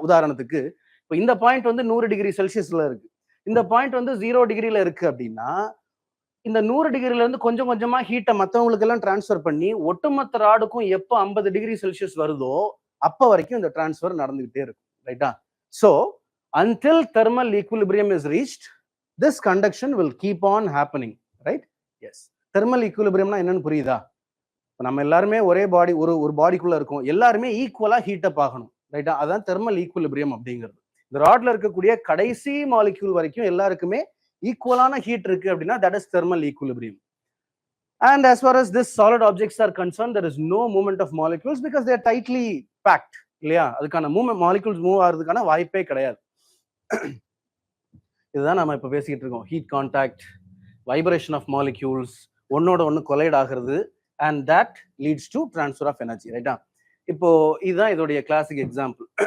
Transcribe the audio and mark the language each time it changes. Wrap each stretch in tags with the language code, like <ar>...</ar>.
<ta>உதாரணத்துக்கு இப்போ இந்த பாயிண்ட் வந்து 100 டிகிரி செல்சியஸ்ல இருக்கு, இந்த பாயிண்ட் வந்து 0 டிகிரில இருக்கு அப்படின்னா, இந்த 100 டிகிரில இருந்து கொஞ்சம் கொஞ்சமா ஹீட்டை மற்றவங்களுக்கு எல்லாம் டிரான்ஸ்ஃபர் பண்ணி ஒட்டுமொத்த ராடுக்கும் எப்போ 50 டிகிரி செல்சியஸ் வருதோ அப்ப வரைக்கும் இந்த டிரான்ஸ்ஃபர் நடந்துகிட்டே இருக்கும். ரைட்டா?</ta> <en>So until thermal equilibrium is reached, this conduction will keep on happening. Right? Yes.</en> <ta>Thermal equilibriumனா என்னன்னு புரியுதா? நம்ம எல்லாருமே ஒரே பாடி ஒரு பாடிக்குள்ள இருக்கும், எல்லாருமே ஈக்குவலா ஹீட்டப் ஆகணும். ரைட்டா? அதான் தெர்மல் ஈக்குலிபிரியம் அப்படிங்கிறது. இந்த ராட்ல இருக்கக்கூடிய கடைசி மாலிக்யூல் வரைக்கும் எல்லாருக்குமே ஈக்குவலான ஹீட் இருக்கு அப்படின்னா</ta> <en>That is thermal equilibrium. And as far as this solid objects are concerned, there is no movement of molecules because they are tightly packed.</en> <ta>இல்லையா? அதுக்கான மூவ்மெண்ட் மாலிக்யூல்ஸ் மூவ் ஆகிறதுக்கான வாய்ப்பே கிடையாது. இதுதான் நம்ம இப்ப பேசிக்கிட்டு இருக்கோம். Heat contact, vibration of molecules, ஒன்னோட ஒன்று கொலைட் ஆகிறது,</ta> <en>and that leads to transfer of energy.</en> <ta>ரைட்டா? இப்போ இதுதான் இதோடைய கிளாசிக் எக்ஸாம்பிள்.</ta>